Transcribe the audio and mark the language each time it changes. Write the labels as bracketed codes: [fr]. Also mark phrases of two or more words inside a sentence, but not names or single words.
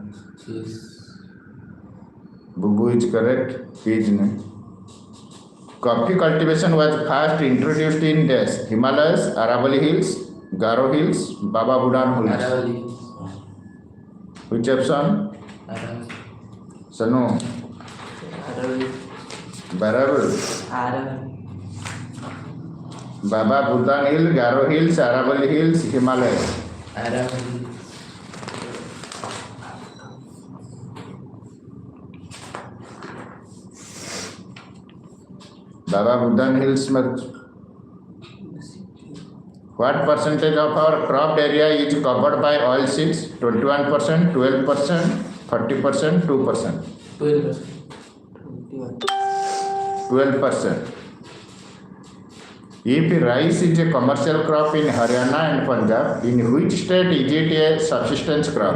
[en] Yes. Bubu is correct. Peas no. Coffee cultivation was first introduced in this Himalayas, Aravalli Hills, Garo Hills, Baba Budan Hills. Aravali. Which option? Aravali. Sanu. Aravali. Barabar. Aravali. Baba Budan Hill, Garo Hills, Aravalli Hills, Himalayas. Aravali. Baba Budan Hills में what percentage of our cropped area is covered by oil seeds? 21%, 12%, 40%, 2%. 12%. 12%. If rice is a commercial crop in Haryana and Punjab, in which state is it a subsistence crop?